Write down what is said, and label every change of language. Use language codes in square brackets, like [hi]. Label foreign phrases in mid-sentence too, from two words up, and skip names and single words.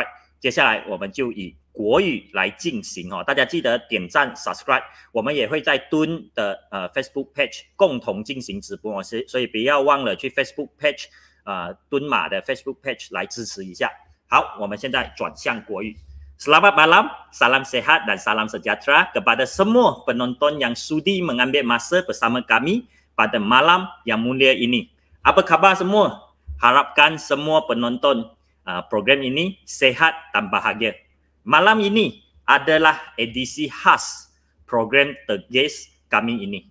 [zh] 接下来我们就以国语来进行大家记得点赞 subscribe， 我们也会在敦的 [en] Facebook page [zh] 共同进行直播所以不要忘了去 [en] Facebook page [zh] 敦马的 [en] Facebook page [zh] 来支持一下。好，我们现在转向国语。 [ms] Selamat malam, salam sehat dan salam sejahtera kepada semua penonton yang sudi mengambil masa bersama kami pada malam yang mulia ini. Apa khabar semua? Harapkan semua penonton program ini sehat dan bahagia. Malam ini adalah edisi khas program The Guest kami ini.